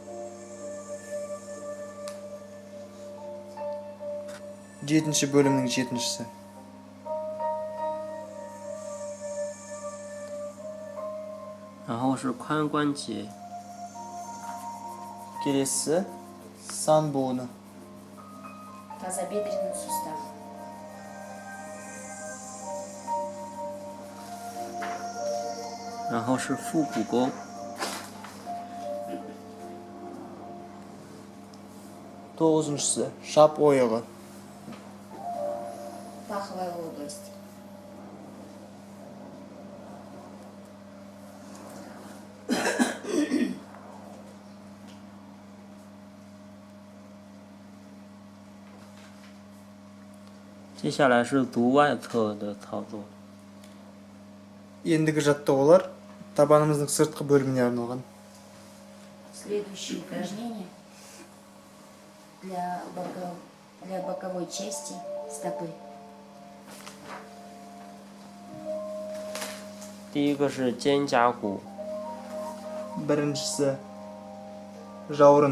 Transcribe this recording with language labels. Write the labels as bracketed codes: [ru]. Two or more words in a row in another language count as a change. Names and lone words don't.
[kk] Жетінші бөлімнің жетіншісі. [zh] 然后是髋关节， [kk] Келесі сан буыны. [ru] Тазобедренный сустав. [zh] 然后是腹股沟， [kk] Тоғызыншысы шап ойығы. [ru] Паховая область. [zh] 接下来是足外侧的操作。 [kk] Ендігі жаттығулар табанымыздың сыртқы бөліміне арналған. [ru] Следующее упражнение для боковой части стопы. [zh] 第一个是肩胛骨， [kk] Біріншісі жауырын.